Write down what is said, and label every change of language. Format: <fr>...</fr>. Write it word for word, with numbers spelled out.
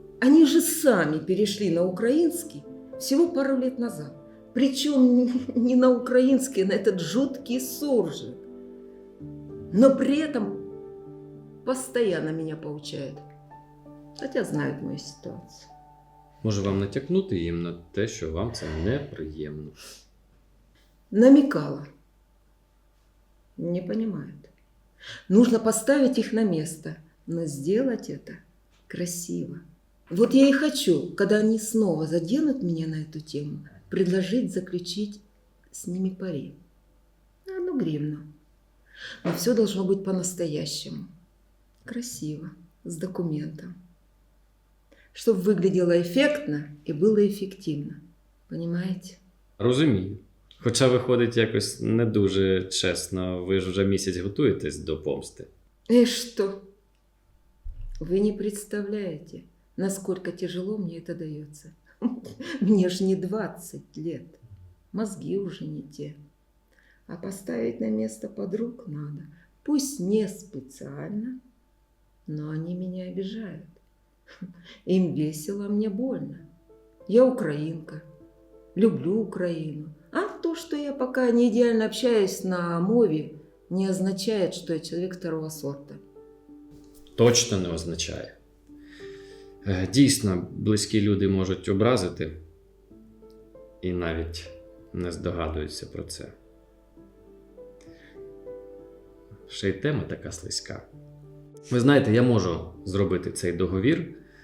<ru>Они же сами перешли на украинский всего пару лет назад. Причем не на украинский, а на этот жуткий суржик. Но при этом постоянно меня поучают. Хотя знают мою ситуацию.</ru> <uk>Може вам натякнути їм на те, що вам це неприємно?</uk> <ru>Намекала. Не понимают. Нужно поставить их на место. Но сделать это красиво. Вот я и хочу, когда они снова заденут меня на эту тему, предложить заключить с ними пари. На одну гривну. Но все должно быть по-настоящему. Красиво, с документом. Чтобы выглядело эффектно и было эффективно. Понимаете?</ru> <uk>Розумію. Хоча виходить якось не дуже чесно. Ви ж вже місяць готуєтесь до помсти.</uk> <ru>И что? Вы не представляете, насколько тяжело мне это дается. Мне ж не двадцать лет, мозги уже не те. А поставить на место подруг надо. Пусть не специально, но они меня обижают. Им весело, а мне больно. Я украинка, люблю Украину. А то, что я пока не идеально общаюсь на мове, не означает, что я человек второго сорта.</ru> <uk>Точно не означає. Дійсно, близькі люди можуть образити і навіть не здогадуються про це. Ще й тема така слизька. Ви знаєте, я можу зробити цей договір</uk>